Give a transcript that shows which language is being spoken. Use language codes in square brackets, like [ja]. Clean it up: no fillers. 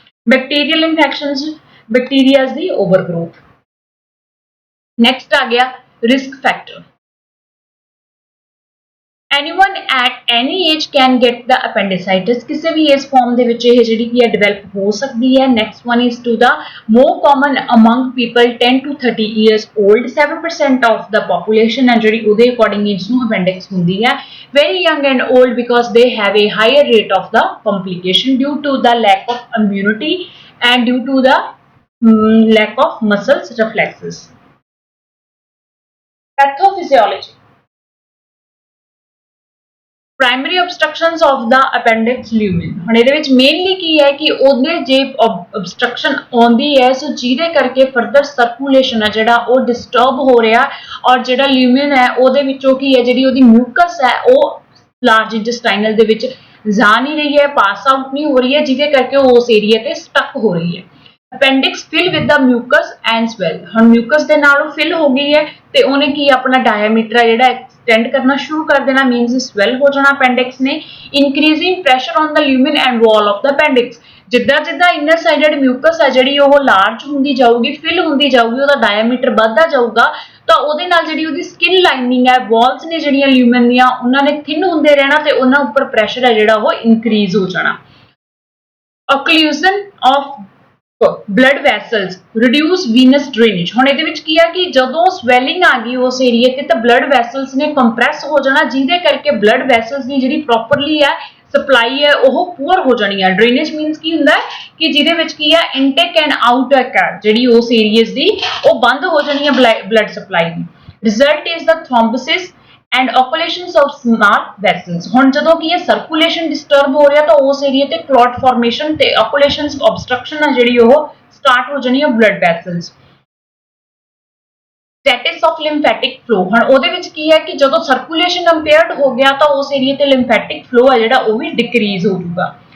[en] Bacterial infections, bacterias ਦੀ overgrowth. [pa] Next ਆ ਗਿਆ risk factor. [en] Anyone at any age can get the appendicitis। [pa] ਕਿਸੇ ਵੀ age farm ਦੇ ਵਿੱਚ ਇਹ ਜਿਹੜੀ ਕੀ ਹੈ ਡਿਵੈਲਪ ਹੋ ਸਕਦੀ ਹੈ। [en] Next one is to the more common among people 10 to 30 years old। 7% of the population [pa] ਹੈ ਜਿਹੜੀ ਉਹਦੇ ਅਕੋਰਡਿੰਗ ਏਜ ਨੂੰ appendix ਹੁੰਦੀ ਹੈ। [en] Very young and old because they have a higher rate of the complication due to the lack of immunity and due to the lack of muscles reflexes। Pathophysiology, primary obstructions of the appendix lumen। [pa] ਹੁਣ ਇਹਦੇ ਵਿੱਚ mainly ਕੀ ਹੈ ਕਿ ਉਹਦੇ ਜੇ obstruction ਆਉਂਦੀ ਹੈ ਸੋ ਜਿਹਦੇ ਕਰਕੇ ਫਰਦਰ ਸਰਕੂਲੇਸ਼ਨ ਹੈ ਜਿਹੜਾ ਉਹ ਡਿਸਟਰਬ ਹੋ ਰਿਹਾ ਔਰ ਜਿਹੜਾ ਲਿਊਮਨ ਹੈ ਉਹਦੇ ਵਿੱਚੋਂ ਕੀ ਹੈ ਜਿਹੜੀ ਉਹਦੀ ਮਿਊਕਸ ਹੈ ਉਹ ਲਾਰਜ ਇੰਟੈਸਟਾਈਨਲ ਦੇ ਵਿੱਚ ਜਾ ਨਹੀਂ ਰਹੀ ਹੈ, ਪਾਸ ਆਊਟ ਨਹੀਂ ਹੋ ਰਹੀ ਹੈ ਜਿਹਦੇ ਕਰਕੇ ਉਹ ਉਸ ਏਰੀਆ ਤੇ ਸਟਕ ਹੋ ਰਹੀ ਹੈ। [en] appendix fill with the mucus and swell। [pa] ਹੁਣ ਮਿਊਕਸ ਦੇ ਨਾਲ ਉਹ ਫਿਲ ਹੋ ਗਈ ਹੈ ਤੇ ਉਹਨੇ ਕੀ ਆਪਣਾ ਡਾਇਆਮੀਟਰ ਜਿਹੜਾ ਐਕਸਟੈਂਡ ਕਰਨਾ ਸ਼ੁਰੂ ਕਰ ਦੇਣਾ ਮੀਨਸ ਸਵੈਲ ਹੋ ਜਾਣਾ appendix ਨੇ। [en] increasing pressure on the lumen and wall of the appendix। [pa] ਜਿੱਦਾਂ ਜਿੱਦਾਂ ਇਨਰ ਸਾਈਡਡ ਮਿਊਕਸ ਹੈ ਜਿਹੜੀ ਉਹ ਲਾਰਜ ਹੁੰਦੀ ਜਾਊਗੀ, ਫਿਲ ਹੁੰਦੀ ਜਾਊਗੀ, ਉਹਦਾ ਡਾਇਆਮੀਟਰ ਵੱਧਦਾ ਜਾਊਗਾ ਤਾਂ ਉਹਦੇ ਨਾਲ ਜਿਹੜੀ ਉਹਦੀ ਸਕਿਨ ਲਾਈਨਿੰਗ ਹੈ, ਵਾਲਸ ਨੇ ਜਿਹੜੀਆਂ ਲਿਊਮਨ ਦੀਆਂ ਉਹਨਾਂ ਨੇ ਥਿਨ ਹੁੰਦੇ ਰਹਿਣਾ ਤੇ ਉਹਨਾਂ ਉੱਪਰ ਪ੍ਰੈਸ਼ਰ ਹੈ ਜਿਹੜਾ ਉਹ ਇਨਕਰੀਜ਼ ਹੋ ਜਾਣਾ। [en] occlusion of blood vessels, reduce venous drainage। [pa] ਹੁਣ ਇਹਦੇ ਵਿੱਚ ਕੀ ਹੈ ਕਿ ਜਦੋਂ ਸਵੈਲਿੰਗ ਆ ਗਈ ਉਸ ਏਰੀਏ ਤੇ ਤਾਂ ਬਲੱਡ ਵੈਸਲਸ ਨੇ ਕੰਪਰੈਸ ਹੋ ਜਾਣਾ ਜਿਹਦੇ ਕਰਕੇ ਬਲੱਡ ਵੈਸਲਸ ਦੀ ਜਿਹੜੀ ਪ੍ਰੋਪਰਲੀ ਹੈ ਸਪਲਾਈ ਹੈ ਉਹ ਪੂਅਰ ਹੋ ਜਾਣੀ ਹੈ। ਡਰੇਨੇਜ ਮੀਨਸ ਕੀ ਹੁੰਦਾ ਹੈ ਕਿ ਜਿਹਦੇ ਵਿੱਚ ਕੀ ਹੈ ਇਨਟੇਕ ਐਂਡ ਆਊਟਟੇਕ ਹੈ ਜਿਹੜੀ ਉਸ ਏਰੀਆਜ਼ ਦੀ ਉਹ ਬੰਦ ਹੋ ਜਾਣੀ ਹੈ blood supply ਦੀ। [en] Result is the thrombosis and occlusions of small vessels। [pa] ਹੁਣ ਜਦੋਂ ਕੀ ਹੈ ਸਰਕੂਲੇਸ਼ਨ ਡਿਸਟਰਬ ਹੋ ਰਿਹਾ ਤਾਂ ਉਸ ਏਰੀਆ ਤੇ ਕਲੌਟ ਫਾਰਮੇਸ਼ਨ ਤੇ occlusions obstruction ਹੈ ਜਿਹੜੀ ਉਹ ਸਟਾਰਟ ਹੋ ਜਾਣੀ ਹੈ blood vessels. [en] Status of lymphatic flow. [pa] ਹੁਣ ਉਹਦੇ ਵਿੱਚ ਕੀ ਹੈ ਕਿ ਜਦੋਂ ਸਰਕੂਲੇਸ਼ਨ ਇੰਪੇਅਰਡ ਹੋ ਗਿਆ ਤਾਂ ਉਸ ਏਰੀਆ ਤੇ ਲਿੰਫੈਟਿਕ ਫਲੋ ਹੈ ਜਿਹੜਾ ਉਹ ਵੀ ਡਿਕਰੀਜ਼ ਹੋ ਜਾਊਗਾ।